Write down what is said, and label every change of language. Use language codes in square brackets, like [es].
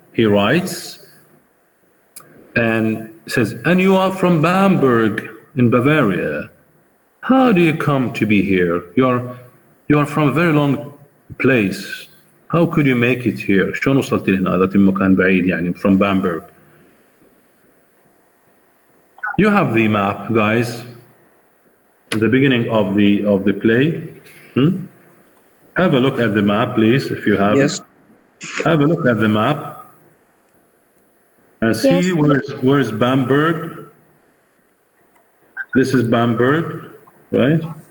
[en] He writes and says, and you are from Bamberg in Bavaria. How do you come to be here? You are from a very long place. How could you make it here? [ar] شلون وصلت لهنا؟ هذا المكان بعيد يعني [en] from Bamberg. You have the map, guys. The beginning of the play. Have a look at the map, please, if you have Yes. it. Have a look at the map and see Yes. where's Bamberg. This is Bamberg, right?